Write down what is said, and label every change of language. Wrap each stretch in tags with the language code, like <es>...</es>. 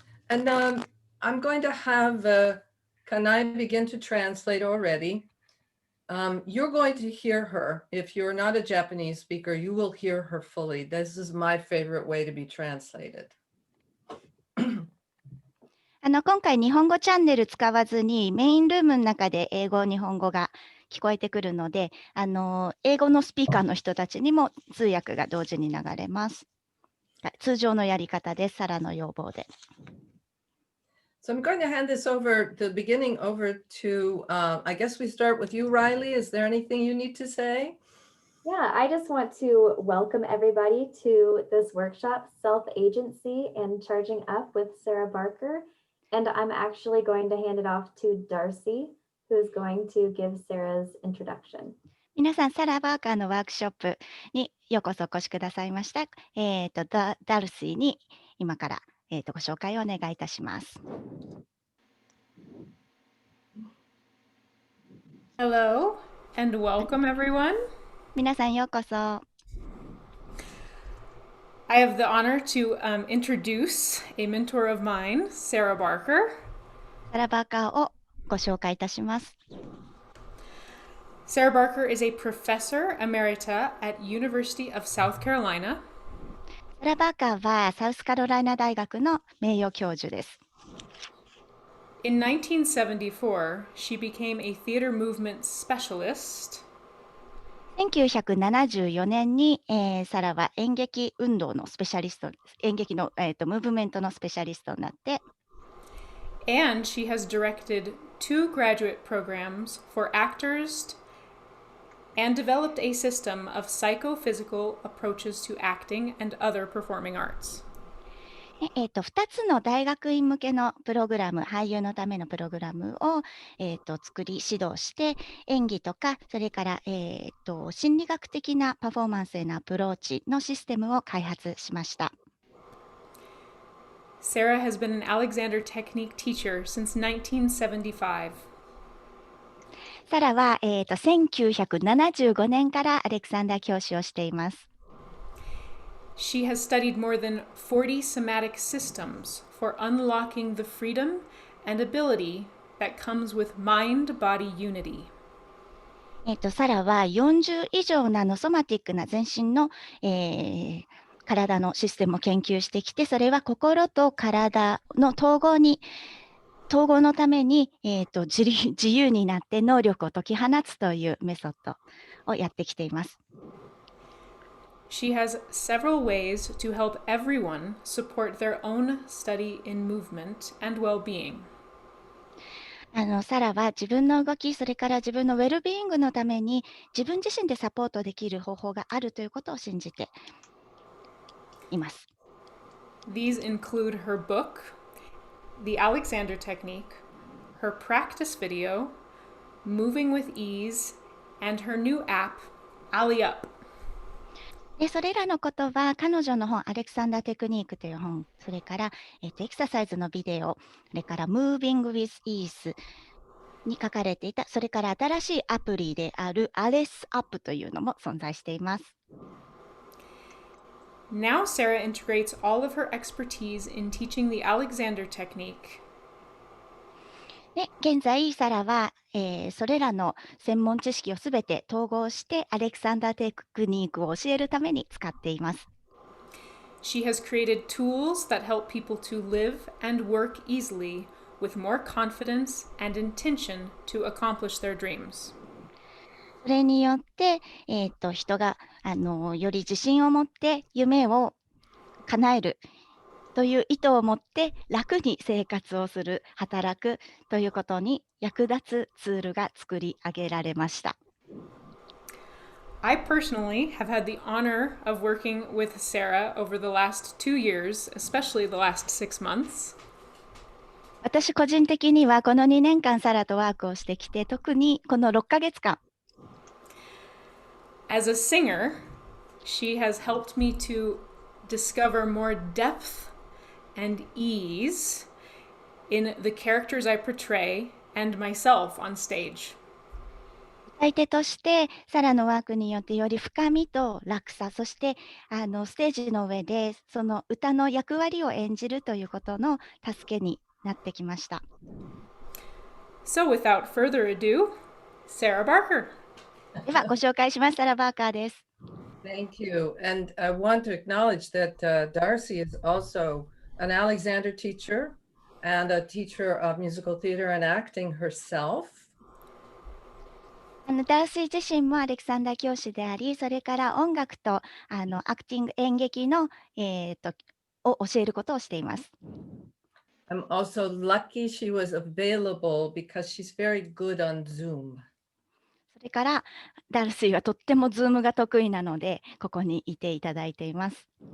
<en>And I'm going to have Kanai begin to translate already. You're going to hear her. If you're not a Japanese speaker, you will hear her fully. This is my favorite way to be translated.</en> <ja>今回日本語チャンネル使わずにメインルームの中で英語、日本語が聞こえてくるので、英語のスピーカーの人たちにも通訳が同時に流れます。通常のやり方です。サラの要望で。</ja> <en>So I'm going to hand this over, the beginning over to, I guess we start with you, Riley. Is there anything you need to say? Yeah, I just want to welcome everybody to this workshop, Self-Agency and Charging Up with Sarah Barker. And I'm actually going to hand it off to Darcy, who's going to give Sarah's introduction.</en> <ja>皆さん、サラ・バーカーのワークショップにようこそお越しくださいました。ダルシーに今から、ご紹介をお願いいたします。</ja> <en>Hello and welcome everyone.</en> <ja>皆さんようこそ。</ja> <en>I have the honor to introduce a mentor of mine, Sarah Barker.</en> <ja>サラ・バーカーをご紹介いたします。</ja> <en>Sarah Barker is a professor emerita at University of South Carolina.</en> <ja>サラ・バーカーはサウスカロライナ大学の名誉教授です。</ja> <en>In 1974, she became a theater movement specialist.</en> <ja>1974年に、サラは演劇運動のスペシャリスト、演劇の、ムーブメントのスペシャリストになって、</ja> <en>And she has directed 2 graduate programs for actors and developed a system of psychophysical approaches to acting and other performing arts.</en> <ja>2つの大学院向けのプログラム、俳優のためのプログラムを、作り指導して演技とかそれから、心理学的なパフォーマンスへのアプローチのシステムを開発しました。</ja> <en>Sarah has been an Alexander Technique teacher since 1975.</en> <ja>サラは、1975年からアレクサンダー教師をしています。</ja> <en>She has studied more than 40 somatic systems for unlocking the freedom and ability that comes with mind-body unity.</en> <ja>サラは40以上のソマティックな全身の、体のシステムを研究してきて、それは心と体の統合のために、自由になって能力を解き放つというメソッドをやってきています。</ja> <en>She has several ways to help everyone support their own study in movement and well-being.</en> <ja>サラは自分の動き、それから自分のウェルビーイングのために自分自身でサポートできる方法があるということを信じています。</ja> <en>These include her book, The Alexander Technique, her practice video, Moving with Ease, and her new app, AliUp.</en> <ja>でそれらのことは彼女の本、アレクサンダーテクニックという本、それから、エクササイズのビデオ、それから Moving with Ease に書かれていた、それから新しいアプリである AliUp というのも存在しています。</ja> <en>Now Sarah integrates all of her expertise in teaching the Alexander Technique.</en> <ja>で現在、サラは、それらの専門知識をすべて統合してアレクサンダーテクニックを教えるために使っています。</ja> <en>She has created tools that help people to live and work easily with more confidence and intention to accomplish their dreams.</en> <ja>それによって、人がより自信を持って夢を叶えるという意図を持って楽に生活をする、働くということに役立つツールが作り上げられました。</ja> <en>I personally have had the honor of working with Sarah over the last 2 years, especially the last 6 months.</en> <ja>私個人的にはこの2年間サラとワークをしてきて、特にこの6ヶ月間。</ja> <en>As a singer, she has helped me to discover more depth and ease in the characters I portray and myself on stage.</en> <ja>歌い手としてサラのワークによってより深みと落差、そしてステージの上でその歌の役割を演じるということの助けになってきました。</ja> <en>So without further ado, Sarah Barker.</en> <ja>ではご紹介します。サラ・バーカーです。</ja> <en>Thank you. And I want to acknowledge that Darcy is also an Alexander teacher and a teacher of musical theater and acting herself.</en> <ja>ダーシー自身もアレクサンダー教師であり、それから音楽とアクティング演劇の、を教えることをしています。</ja> <en>I'm also lucky she was available because she's very good on Zoom.</en> <ja>それからダルシーはとってもズームが得意なので、ここにいていただいています。</ja>